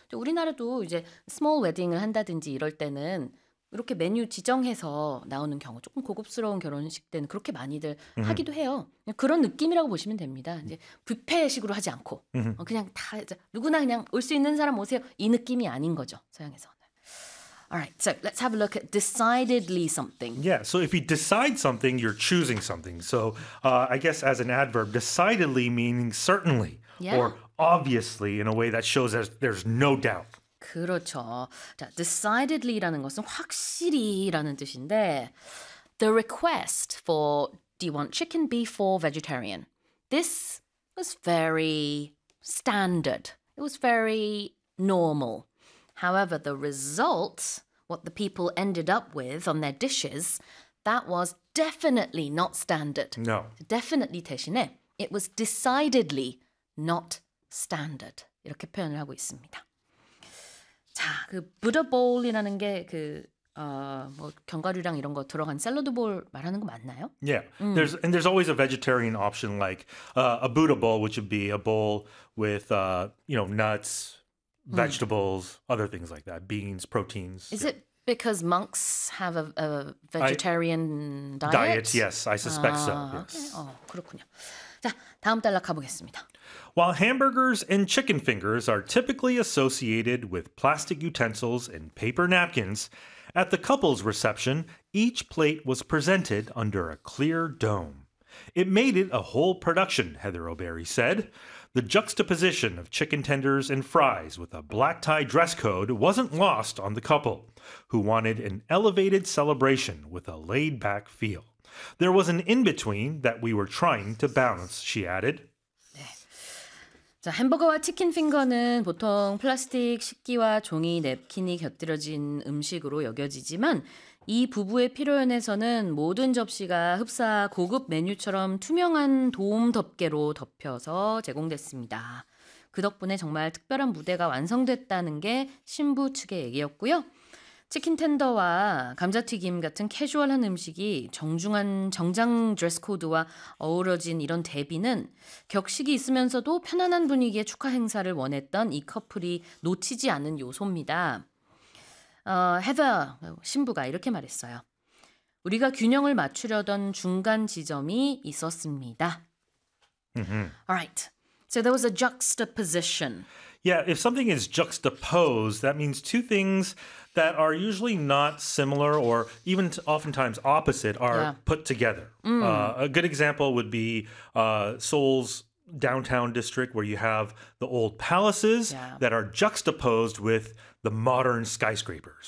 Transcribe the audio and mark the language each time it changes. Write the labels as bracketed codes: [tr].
[ko] 우리나라도 이제 스몰 웨딩을 한다든지 이럴 때는 이렇게 메뉴 지정해서 나오는 경우 조금 고급스러운 결혼식 때는 그렇게 많이들 하기도 해요. 그런 느낌이라고 보시면 됩니다. 이제 뷔페식으로 하지 않고 그냥 다 누구나 그냥 올 수 있는 사람 오세요 이 느낌이 아닌 거죠 서양에서. [en] Alright, so let's have a look at decidedly something. Yeah, so if you decide something, you're choosing something. So I guess as an adverb, decidedly meaning certainly or obviously in a way that shows that there's no doubt. [ko] 그렇죠. 자, decidedly라는 것은 확실히라는 뜻인데 [en] the request for do you want chicken, beef or vegetarian? This was very standard. It was very normal. However, the result, what the people ended up with on their dishes, that was definitely not standard. No. Definitely [ko] 대신에, [en] it was decidedly not standard. [ko] 이렇게 표현을 하고 있습니다. 자, 그 부더 볼이라는 게 그 뭐 견과류랑 이런 거 들어간 샐러드 볼 말하는 거 맞나요? [en] Yeah. There's always a vegetarian option like a buddha bowl, which would be a bowl with you know, nuts, vegetables, other things like that, beans, proteins. Is it because monks have a vegetarian diet? Yes, I suspect so. Yes. [ko] 그렇군요. 자, 다음 단락 가보겠습니다. [en] While hamburgers and chicken fingers are typically associated with plastic utensils and paper napkins, at the couple's reception, each plate was presented under a clear dome. It made it a whole production, Heather O'Berry said. The juxtaposition of chicken tenders and fries with a black tie dress code wasn't lost on the couple, who wanted an elevated celebration with a laid-back feel. There was an in-between that we were trying to balance, she added. [ko] 자, 햄버거와 치킨 핑거는 보통 플라스틱 식기와 종이 냅킨이 곁들여진 음식으로 여겨지지만 이 부부의 표현에서는 모든 접시가 흡사 고급 메뉴처럼 투명한 도움 덮개로 덮여서 제공됐습니다. 그 덕분에 정말 특별한 무대가 완성됐다는 게 신부 측의 얘기였고요. 치킨 텐더와 감자튀김 같은 캐주얼한 음식이 정중한 정장 드레스 코드와 어우러진 이런 대비는 격식이 있으면서도 편안한 분위기의 축하 행사를 원했던 이 커플이 놓치지 않은 요소입니다. 헤더 신부가 이렇게 말했어요. 우리가 균형을 맞추려던 중간 지점이 있었습니다. [en] Alright, so there was a juxtaposition. Yeah, if something is juxtaposed, that means two things that are usually not similar or even oftentimes opposite are put together. A good example would be Seoul's downtown district where you have the old palaces that are juxtaposed with the modern skyscrapers.